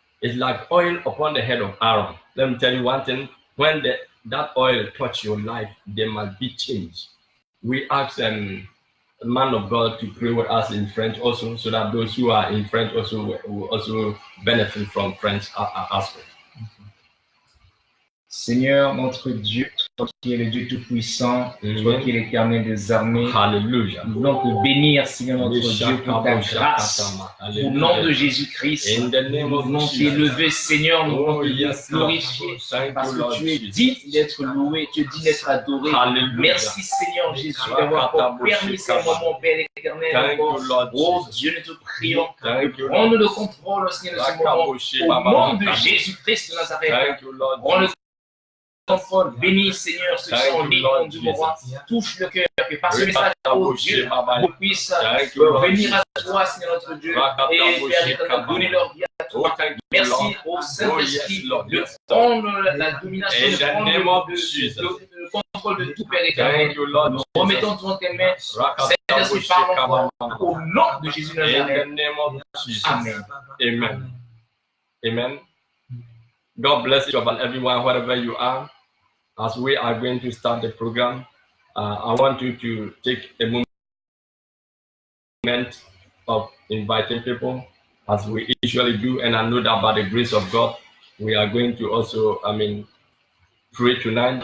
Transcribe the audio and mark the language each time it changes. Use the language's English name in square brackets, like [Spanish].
[English] It's like oil upon the head of Aaron. Let me tell you one thing, when that oil touch your life, there must be change. We ask man of God to pray with us in French also, so that those who are in French also will also benefit from French aspect. [French] Seigneur, notre Dieu, toi qui es le Dieu Tout-Puissant, toi qui es l'Éternel des armées, Hallelujah. Nous voulons te bénir, Seigneur notre Dieu, pour ta grâce. Au nom de Jésus-Christ, nous voulons t'élever, Seigneur, nous voulons te glorifier, parce que tu es dit d'être loué, tu es dit d'être adoré. Merci, Seigneur Jésus, d'avoir permis ces moments, Père éternel. Oh Dieu, nous te prions de prendre le contrôle, Seigneur, de ce moment. Au nom de Jésus-Christ de Nazareth, prends le contrôle, bénis Seigneur ceux qui sont en ligne du moment, touche le cœur, que par ce message, oh Dieu, vous puisse venir à toi, Seigneur notre Dieu, et Père, donner leur vie à toi. Merci au Saint-Esprit de prendre la domination, de prendre le contrôle de tout, Père éternel. Nous remettons dans tes mains, Saint-Esprit, parle encore au nom de Jésus de Nazareth. Amen. Amen. Amen. [English] God bless you and everyone, wherever you are. As we are going to start the program, I want you to take a moment of inviting people, as we usually do. And I know that by the grace of God, we are going to also, pray tonight.